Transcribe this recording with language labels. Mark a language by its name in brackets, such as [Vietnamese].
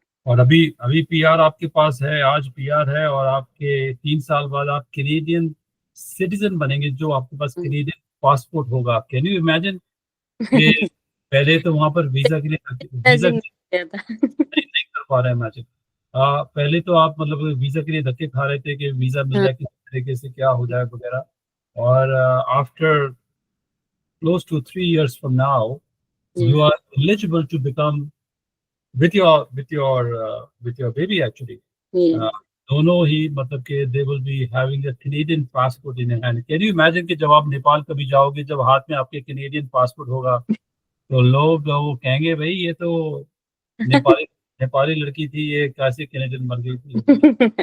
[Hindi] और अभी अभी पीआर आपके पास है, आज पीआर है, और आपके 3 साल बाद आप कैनेडियन सिटीजन बनेंगे, जो आपके पास कैनेडियन पासपोर्ट होगा। [English] can you imagine [Hindi] कि पहले तो वहां पर वीजा के लिए वीजा इमेजिन नहीं किया था। नहीं, नहीं कर पा रहे हैं इमेजिन। पहले तो आप मतलब वीजा के लिए धक्के खा रहे थे कि वीजा मिल हाँ जाए किस तरीके से, क्या हो जाए वगैरह। और [English] after close to 3 years from now [Hindi] ji. [English] you are eligible to become with your baby actually. Yeah. [Hindi] दोनों ही मतलब कि [English] they will be having a Canadian passport in hand. Can you imagine [Hindi] कि जब आप नेपाल कभी जाओगे, जब हाथ में आपके Canadian passport होगा, तो लोग वो कहेंगे भाई ये तो नेपाली नेपाली लड़की थी, ये कैसे कैनेडियन बन गई थी।